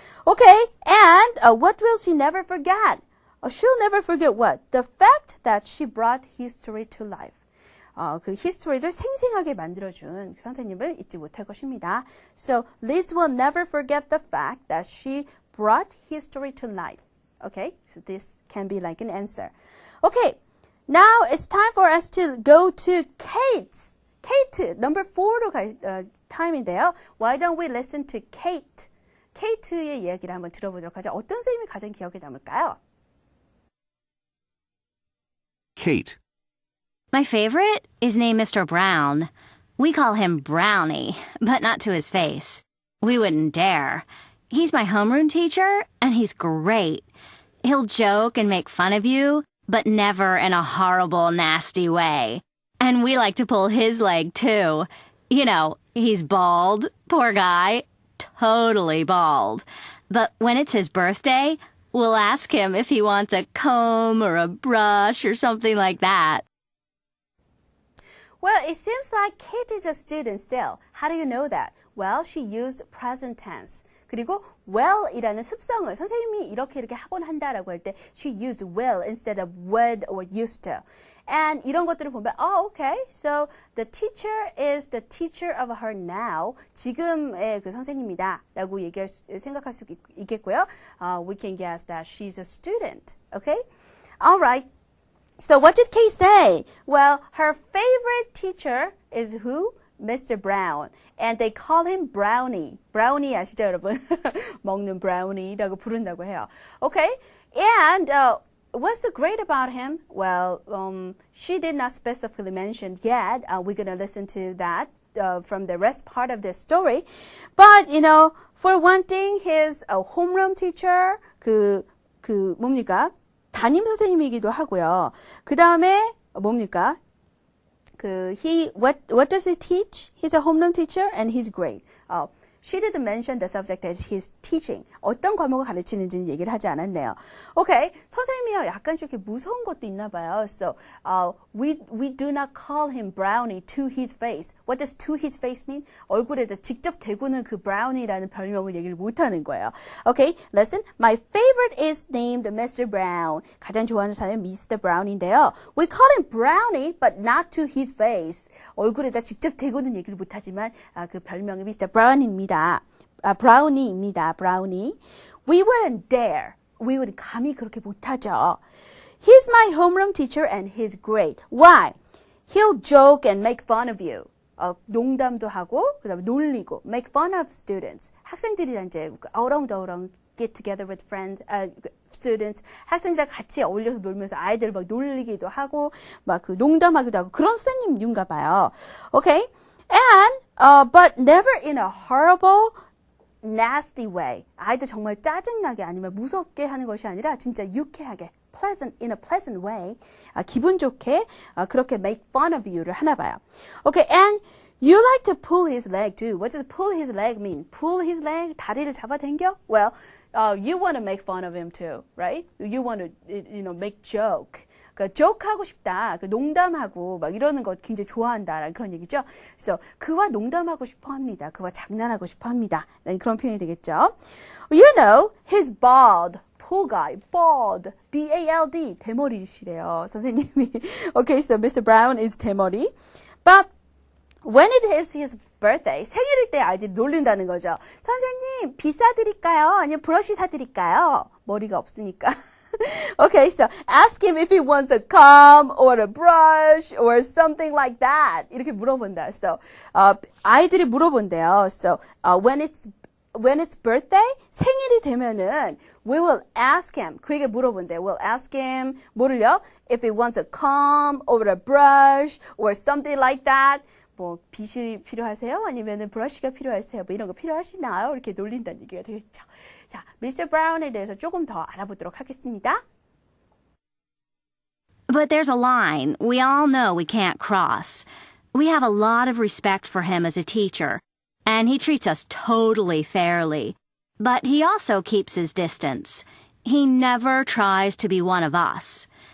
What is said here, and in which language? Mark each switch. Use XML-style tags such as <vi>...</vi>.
<en>Okay, and what will she never forget? She'll never forget what? The fact that she brought history to life.</en> <ko>그 history를 생생하게 만들어준 선생님을 잊지 못할 것입니다.</ko> <en>So Liz will never forget the fact that she brought history to life. Okay, so this can be like an answer. Okay, now it's time for us to go to Kate's. Kate, number</en> <ko>4로 갈 time인데요.</ko> <en>Why don't we listen to Kate?</en> <ko>케이트의 이야기를 한번 들어보도록 하죠. 어떤 선생님이 가장 기억에 남을까요?</ko> <en>Kate. My favorite is named Mr. Brown. We call him Brownie, but not to his face. We wouldn't dare. He's my homeroom teacher, and he's great. He'll joke and make fun of you, but never in a horrible, nasty way. And we like to pull his leg, too. You know, he's bald, poor guy, totally bald. But when it's his birthday, we'll ask him if he wants a comb or a brush or something like that. Well, it seems like Kate is a student still. How do you know that? Well, she used present tense.</en> <ko>그리고 well이라는 습성을 선생님이 이렇게 하곤 한다라고 할 때</ko> <en>she used will instead of would or used to. And</en> <ko>이런 것들을 보면</ko> <en>okay, so the teacher is the teacher of her now.</en> <ko>지금의 그 선생님이다 라고 생각할 수 있겠고요.</ko> <en>We can guess that she's a student. Okay? All right. So what did Kate say? Well, her favorite teacher is who? Mr. Brown. And they call him Brownie.</en> <ko>Brownie 아시죠, 여러분? 먹는 brownie라고 부른다고 해요.</ko> <en>Okay? And what's so great about him? Well, she did not specifically mention yet. We're going to listen to that from the rest part of the story. But, you know, for one thing, his homeroom teacher,</en> <ko>뭡니까? 담임 선생님이기도 하고요. 그 다음에 뭡니까?</ko> <en>What does he teach? He's a homeroom teacher and he's great. She didn't mention the subject that he's teaching.</en> <ko>어떤 과목을 가르치는지는 얘기를 하지 않았네요. Okay, 선생님이요 약간씩 이렇게 무서운 것도 있나 봐요.</ko> <en>So we do not call him Brownie to his face. What does to his face mean?</en> <ko>얼굴에다 직접 대고는 그 Brownie라는 별명을 얘기를 못하는 거예요.</ko> <en>Okay, listen. My favorite is named Mr. Brown.</en> <ko>가장 좋아하는 사람은 Mr. Brown인데요.</ko> <en>We call him Brownie, but not to his face.</en> <ko>얼굴에다 직접 대고는 얘기를 못하지만 그 별명이 Mr. Brown입니다. 브라우니입니다. 브라우니.</ko> <en>We wouldn't dare. We would</en> <ko>감히 그렇게 못하죠.</ko> <en>He's my homeroom teacher and he's great. Why? He'll joke and make fun of you.</en> <ko>농담도 하고 그다음에 놀리고</ko> <en>make fun of students.</en> <ko>학생들이랑 이제 어렁더렁</ko> <en>get together with friends, students.</en> <ko>학생들과 같이 어울려서 놀면서 아이들을 막 놀리기도 하고 막 그 농담하기도 하고 그런 선생님인가 봐요.</ko> <en>Okay? And but never in a horrible, nasty way.</en> <ko>아이들 정말 짜증나게 아니면 무섭게 하는 것이 아니라 진짜 유쾌하게,</ko> <en>in a pleasant way.</en> <ko>기분 좋게 그렇게 make fun of you를 하나 봐요.</ko> <en>Okay, and you like to pull his leg too. What does pull his leg mean? Pull his leg,</en> <ko>다리를 잡아당겨?</ko> <en>Well, you want to make fun of him too, right? You want to, make joke.</en> <ko>그러니까 joke하고 싶다, 농담하고 막 이러는 거 굉장히 좋아한다라는 그런 얘기죠. 그래서 그와 농담하고 싶어합니다. 그와 장난하고 싶어합니다. 그런 표현이 되겠죠.</ko> <en>You know, he's bald. Poor guy, bald, B-A-L-D,</en> <ko>대머리시래요, 선생님이.</ko> <en>Okay, so Mr. Brown is 대머리. But when it is his birthday,</en> <ko>생일일 때 아이들이 놀린다는 거죠. 선생님, 비 사드릴까요? 아니면 브러쉬 사드릴까요? 머리가 없으니까.</ko> <en>Okay, so ask him if he wants a comb or a brush or something like that.</en> <ko>이렇게 물어본다. So, 아이들이 물어본대요.</ko> <en>So, when it's birthday,</en> <ko>생일이 되면은</ko> <en>we will ask him.</en> <ko>그에게 물어본대요.</ko> <en>We'll ask him</en> <ko>뭐를요?</ko> <en>If he wants a comb or a brush or something like that.</en> <ko>뭐 빗이 필요하세요? 아니면은 브러쉬가 필요하세요? 뭐 이런 거 필요하시나요? 이렇게 놀린다는 얘기가 되겠죠. 자, Mr. Brown에 대해서 조금 더 알아보도록 하겠습니다.</ko> <en>But there's a line we all know we can't cross. We have a lot of respect for him as a teacher, and he treats us totally fairly. But he also keeps his distance. He never tries to be one of us.</en>